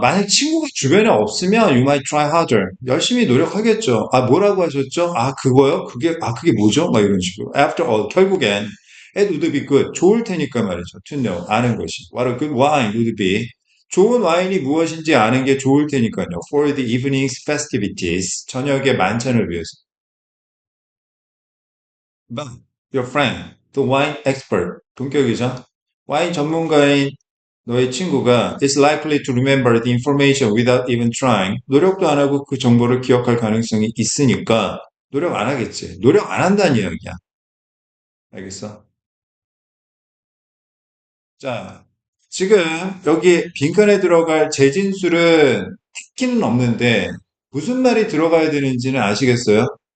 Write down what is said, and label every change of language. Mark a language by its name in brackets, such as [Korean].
[Korean] 만약 친구가 주변에 없으면 [English] you might try harder. [Korean] 열심히 노력하겠죠. 아, 뭐라고 하셨죠? 아, 그거요? 그게 뭐죠? 막 이런 식으로. [English] After all, [Korean] 결국엔 [English] it would be good. [Korean] 좋을 테니까 말이죠. [English] To know. [Korean] 아는 것이. [English] What a good wine would be. [Korean] 좋은 와인이 무엇인지 아는 게 좋을 테니까요. [English] For the evening's festivities. [Korean] 저녁의 만찬을 위해서. [English] But your friend, the wine expert. [Korean] 동격이죠. 와인 전문가인 너의 친구가 [English] is likely to remember the information without even trying. [Korean] 노력도 안 하고 그 정보를 기억할 가능성이 있으니까 노력 안 하겠지. 노력 안 한다는 이야기야. 알겠어? 자, 지금 여기 빈칸에 들어갈 재진술은 특기는 없는데 무슨 말이 들어가야 되는지는 아시겠어요?